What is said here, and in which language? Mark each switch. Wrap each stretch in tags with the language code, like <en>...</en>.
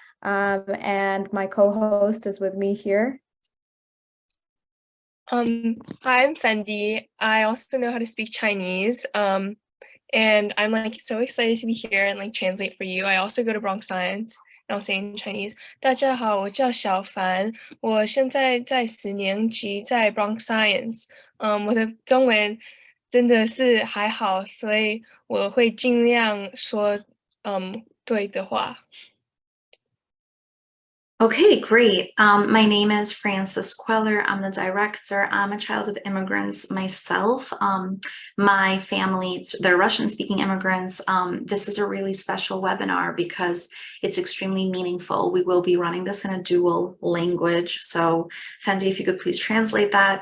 <en>And my co-host is with me here. Hi, I'm Fendi. I also know how to speak Chinese. And I'm so excited to be here and translate for you. I also go to Bronx Science, and I'll say in Chinese.</en> <zh>大家好，我叫小凡，我现在在10年级，在 Bronx Science。我的中文真的是还好，所以我会尽量说对的话。</zh> <en>Okay, great. My name is Francis Kweller. I'm the director. I'm a child of immigrants myself. My family, they're Russian-speaking immigrants. This is a really special webinar because it's extremely meaningful. We will be running this in a dual language. So, Fendi, if you could please translate that.</en>